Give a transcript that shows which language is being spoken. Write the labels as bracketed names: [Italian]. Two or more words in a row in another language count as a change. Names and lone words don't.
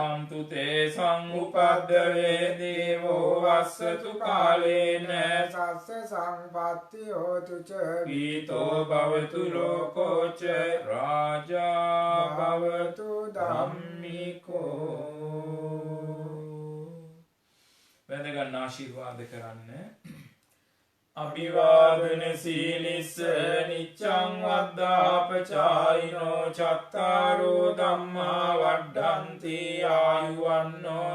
[Pali] අන්තු තේ සංඋපද්දවේ දේවෝ වස්සතු කාලේන සස්ස සංපත්ති හෝතු ච පීතෝ භවතු ලෝකෝ ච රාජා භවතු ධම්මිකෝ. [Sinhala] වැදගත් ආශිර්වාද කරන්න. [Pali] අභිවාදන සීලිස්ස නිච්ඡං වද්දාපචායිනෝ චත්තාරෝ ධම්මා වඩ්ඩන්ති ආයුවන්නෝ